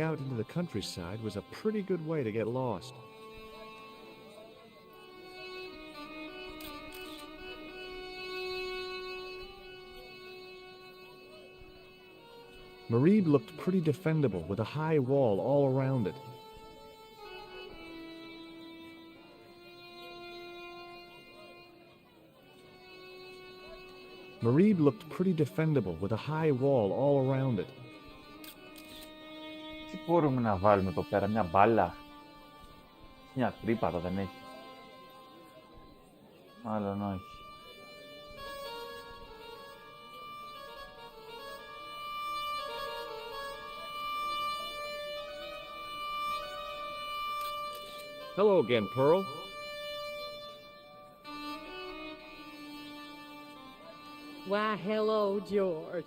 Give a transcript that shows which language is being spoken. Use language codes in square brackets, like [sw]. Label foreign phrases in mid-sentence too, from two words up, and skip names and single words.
[en] out into the countryside was a pretty good way to get lost. Marib looked pretty defendable with a high wall all around it. Marib looked pretty defendable with a high wall all around it. [el] Τι μπορούμε να βάλουμε εδώ πέρα, μια μπάλα. Μια τρύπα δεν έχει. Μάλλον όχι. [en] Hello again, Pearl. Why, hello, George.